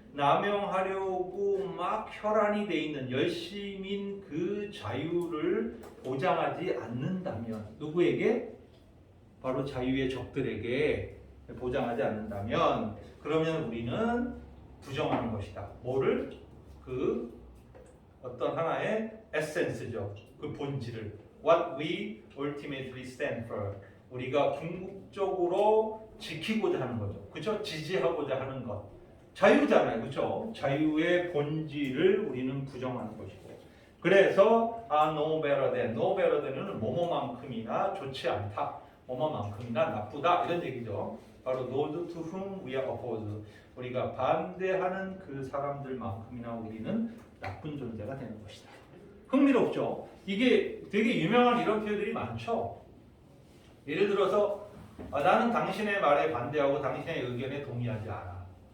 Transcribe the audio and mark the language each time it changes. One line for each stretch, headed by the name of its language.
Korean: 남용하려고 막 혈안이 돼 있는 열심인 그 자유를 보장하지 않는다면 누구에게? 바로 자유의 적들에게 보장하지 않는다면 그러면 우리는 부정하는 것이다. 뭐를? 그 어떤 하나의 에센스죠. 그 본질을.
English: What we ultimately stand for.
Korean: 우리가 궁극적으로 지키고자 하는 거죠. 그렇죠? 지지하고자 하는 것. 자유잖아요. 그렇죠? 자유의 본질을 우리는 부정하는 것이고. 그래서
English: no better than. No better than
Korean: 은 뭐뭐만큼이나 좋지 않다. 뭐뭐만큼이나 나쁘다. 이런 얘기죠. 바로
English: those to whom we are opposed.
Korean: 우리가 반대하는 그 사람들만큼이나 우리는 나쁜 존재가 되는 것이다. 흥미롭죠? 이게 되게 유명한 이런 표현들이 많죠. 예를 들어서 나는 당신의 말에 반대하고 당신의 의견에 동의하지 않아.